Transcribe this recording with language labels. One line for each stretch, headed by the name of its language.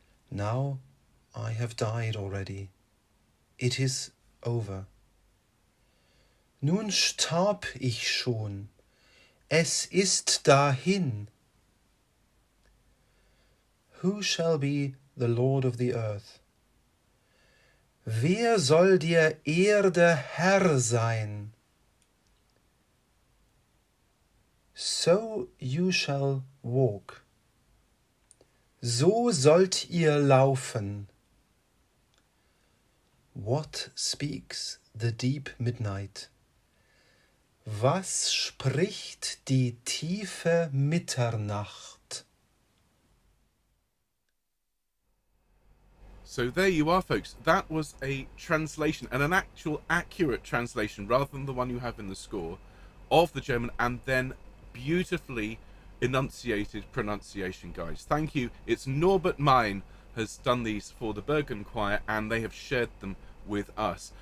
English: Now I have died already. It is over.
German: Nun starb ich schon. Es ist dahin.
English: Who shall be the Lord of the earth?
German: Wer soll der Erde Herr sein?
English: So you shall walk.
German: So sollt ihr laufen.
English: What speaks the deep midnight?
German: Was spricht die tiefe Mitternacht?
English: So there you are, folks. That was a translation, and an actual accurate translation, rather than the one you have in the score, of the German, and then beautifully enunciated pronunciation guides. Thank you. It's Norbert Mein has done these for the Bergen Choir, and they have shared them with us.